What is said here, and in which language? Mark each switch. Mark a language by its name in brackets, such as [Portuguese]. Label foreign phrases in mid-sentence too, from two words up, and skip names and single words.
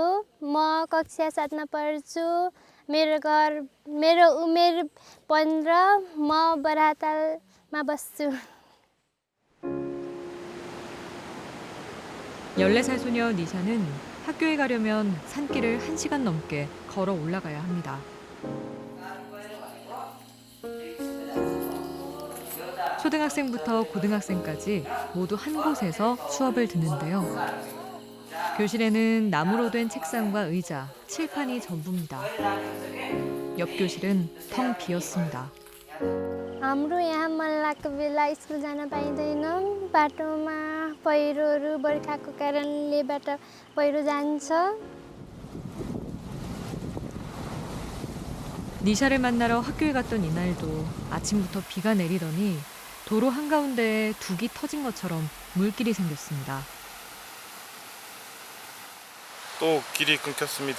[Nepali] म कक्षा 7 मा पढ्छु। मेरो उमेर 15। म बरातालमा बस्छु। [Korean] 14살 소녀 니샤는 학교에 가려면 산길을 1시간 넘게 걸어 올라가야 합니다. 초등학생부터 고등학생까지 모두 한 곳에서 수업을 듣는데요. 교실에는 나무로 된 책상과 의자, 칠판이 전부입니다. 옆 교실은 텅 비었습니다. [Nepali] हाम्रो यहाँ मल्लाको बेला स्कुल जान पाइँदैन। बाटोमा पहिरोहरू बर्खाको कारणले पहिरो जान्छ। [Korean] 니샤를 만나러 학교에 갔던 이날도 아침부터 비가 내리더니 도로 한가운데에 둑이 터진 것처럼 물길이 생겼습니다. 또 길이 끊겼습니다.